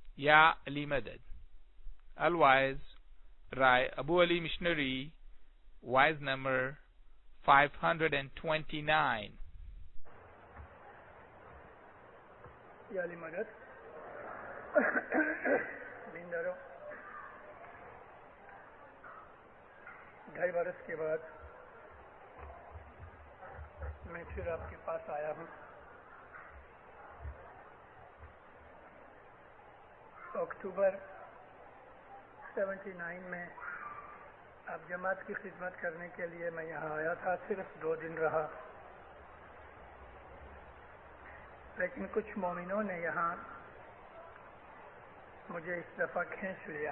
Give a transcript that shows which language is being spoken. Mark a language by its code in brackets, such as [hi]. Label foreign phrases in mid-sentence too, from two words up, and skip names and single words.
[ur] یا علی مدد. [en] Otherwise, Rai Abu Ali Missionary, wise number 529. [ur] یا علی مدد. بینداروں، 2.5 برس کے بعد میں پھر آپ کے پاس آیا ہوں۔ اکتوبر 79 میں آپ جماعت کی خدمت کرنے کے لیے میں یہاں آیا تھا، صرف 2 دن رہا، لیکن کچھ مومنوں نے یہاں مجھے اس دفعہ کھینچ لیا۔